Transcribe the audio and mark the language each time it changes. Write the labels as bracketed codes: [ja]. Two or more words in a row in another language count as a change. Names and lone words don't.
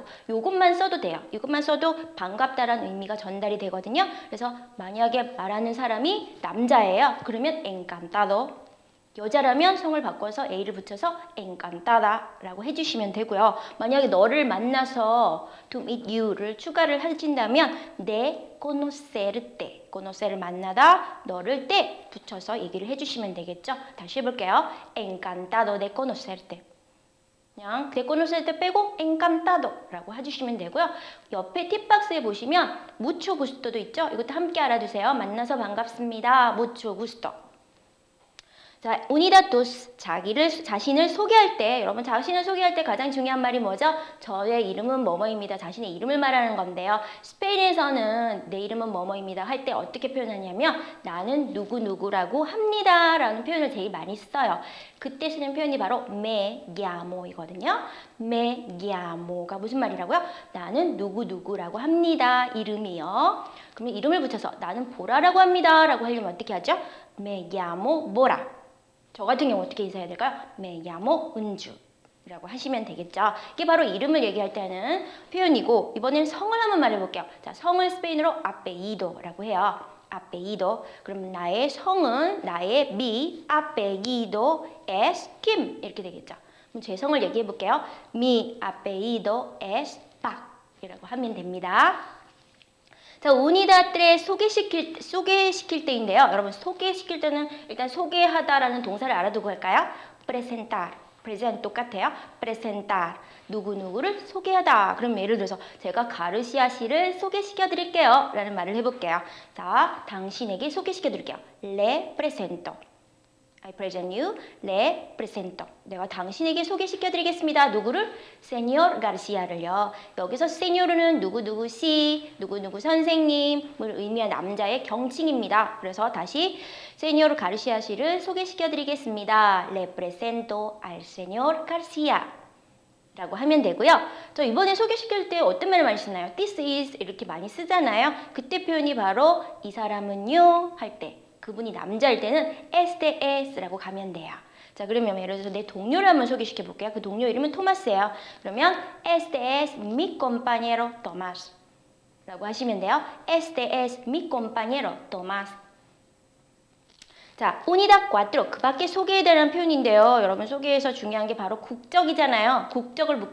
[ko] 요것만 써도 돼요. 이것만 써도 반갑다라는 의미가 전달이 되거든요. 그래서 만약에 말하는 사람이 남자예요. 그러면 encantado. 여자라면 성을 바꿔서 a를 붙여서 encantada라고 해주시면 되고요. 만약에 너를 만나서 [en] to meet you [ko] 를 추가를 하신다면 [es] de conocerte, [ko] conocer를 만나다, 너를 te 붙여서 얘기를 해주시면 되겠죠. 다시 해볼게요. [es] encantado de conocerte. [ko] 그냥 [es] de conocerte [ko] 빼고 encantado라고 해주시면 되고요. 옆에 팁박스에 보시면 [es] mucho gusto [ko] 도 있죠. 이것도 함께 알아두세요. 만나서 반갑습니다. [es] mucho gusto. [ko] 자, unidatus, 자신을 소개할 때, 여러분 자신을 소개할 때 가장 중요한 말이 뭐죠? 저의 이름은 뭐뭐입니다. 자신의 이름을 말하는 건데요. 스페인에서는 내 이름은 뭐뭐입니다 할 때 어떻게 표현하냐면 나는 누구누구라고 합니다 라는 표현을 제일 많이 써요. 그때 쓰는 표현이 바로 [es] me llamo [ko] 이거든요. [es] me llamo [ko] 가 무슨 말이라고요? 나는 누구누구라고 합니다. 이름이요. 그러면 이름을 붙여서 나는 보라라고 합니다 라고 하려면 어떻게 하죠? [es] me llamo 보라. [ko] 저 같은 경우 어떻게 인사해야 될까요? [es] me llamo [ko] 은주라고 하시면 되겠죠. 이게 바로 이름을 얘기할 때 하는 표현이고 이번엔 성을 한번 말해볼게요. 자, 성을 스페인어로 apellido라고 해요. apellido. 그럼 나의 성은 나의 [es] mi apellido es Kim [ko] 이렇게 되겠죠. 그럼 제 성을 얘기해볼게요. [es] mi apellido es Pac [ko] 이라고 하면 됩니다. 자, 우니다트를 소개시킬 때인데요. 여러분 소개시킬 때는 일단 소개하다라는 동사를 알아두고 할까요? presentar, present 똑같아요. presentar, 누구누구를 소개하다. 그럼 예를 들어서 제가 가르시아 씨를 소개시켜 드릴게요 라는 말을 해볼게요. 자, 당신에게 소개시켜 드릴게요. [es] le presento. [en] I present you, [es] le presento. [ko] 내가 당신에게 소개시켜 드리겠습니다. 누구를? Señor Garcia를요. 여기서 Señor은 누구누구 씨, 누구누구 선생님을 의미한 남자의 경칭입니다. 그래서 다시 Señor Garcia 씨를 소개시켜 드리겠습니다. [es] Le presento al Señor Garcia. [ko] 라고 하면 되고요. 저 이번에 소개시킬 때 어떤 말을 많이 쓰나요? [en] This is [ko] 이렇게 많이 쓰잖아요. 그때 표현이 바로 이 사람은요 할 때. 그분이 남자일 때는 [es] este es [ko] 라고 가면 돼요. 자, 그러면 예를 들어서 내 동료를 한번 소개시켜 볼게요. 그 동료 이름은 토마스예요. 그러면 [es] este es mi compañero Tomás [ko] 라고 하시면 돼요. [es] este es mi compañero Tomás. [ko] 자, unidad 4. 그 밖에 소개해달라는 표현인데요. 여러분 소개에서 중요한 게 바로 국적이잖아요. 국적을 묻고